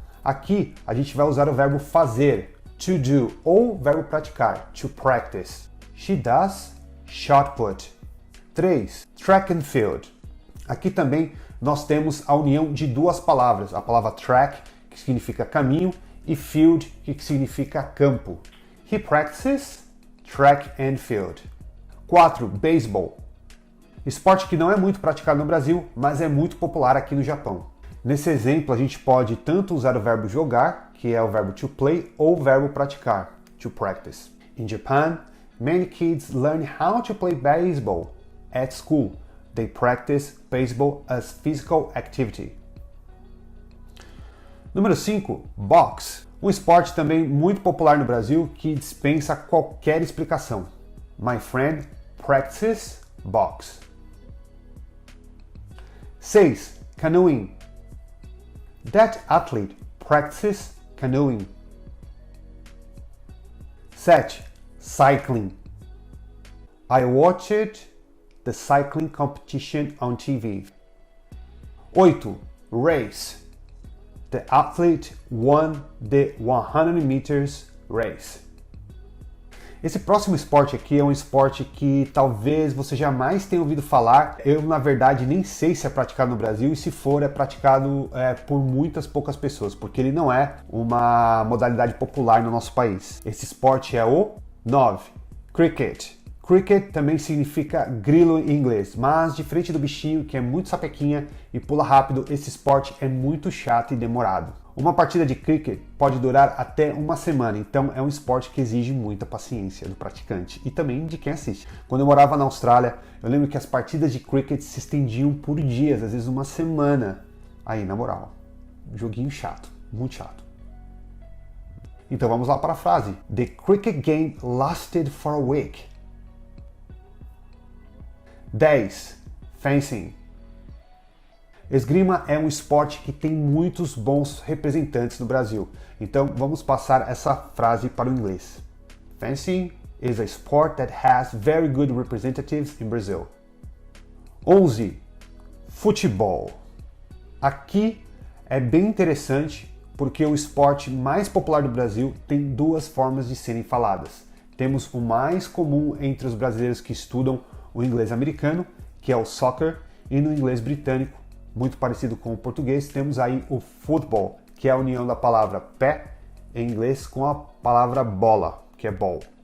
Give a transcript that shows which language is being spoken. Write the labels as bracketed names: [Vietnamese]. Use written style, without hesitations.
[Portuguese] Aqui a gente vai usar o verbo fazer, to do, ou o verbo praticar, to practice. [English] She does shot put. 3, track and field. [Portuguese] Aqui também nós temos a união de duas palavras, a palavra track, que significa caminho, e field, que significa campo. [English] He practices track and field. 4, baseball. [Portuguese] Esporte que não é muito praticado no Brasil, mas é muito popular aqui no Japão. Nesse exemplo, a gente pode tanto usar o verbo jogar, que é o verbo to play, ou o verbo praticar, to practice. [English] In Japan, many kids learn how to play baseball at school. They practice baseball as physical activity. [Portuguese] Número 5, boxe. Um esporte também muito popular no Brasil que dispensa qualquer explicação. [English] My friend practices boxe. 6, canoeing. That athlete practices canoeing. 7. Cycling. I watched the cycling competition on TV. 8. Race. The athlete won the 100 meters race. [Portuguese] Esse próximo esporte aqui é um esporte que talvez você jamais tenha ouvido falar. Eu, na verdade, nem sei se é praticado no Brasil e se for, é praticado por muitas poucas pessoas, porque ele não é uma modalidade popular no nosso país. Esse esporte é o 9. Cricket. Cricket também significa grilo em inglês, mas diferente do bichinho, que é muito sapequinha e pula rápido, esse esporte é muito chato e demorado. Uma partida de cricket pode durar até uma semana, então é um esporte que exige muita paciência do praticante e também de quem assiste. Quando eu morava na Austrália, eu lembro que as partidas de cricket se estendiam por dias, às vezes uma semana. Aí, na moral, joguinho chato, muito chato. Então vamos lá para a frase. [English] The cricket game lasted for a week. 10. Fencing. [Portuguese] Esgrima é um esporte que tem muitos bons representantes no Brasil. Então vamos passar essa frase para o inglês. [English] Fencing is a sport that has very good representatives in Brazil. [Portuguese] 11. Futebol. Aqui é bem interessante porque o esporte mais popular do Brasil tem duas formas de serem faladas. Temos o mais comum entre os brasileiros que estudam o inglês americano, que é o soccer, e no inglês britânico, muito parecido com o português, temos aí o football, que é a união da palavra pé em inglês com a palavra bola, que é ball.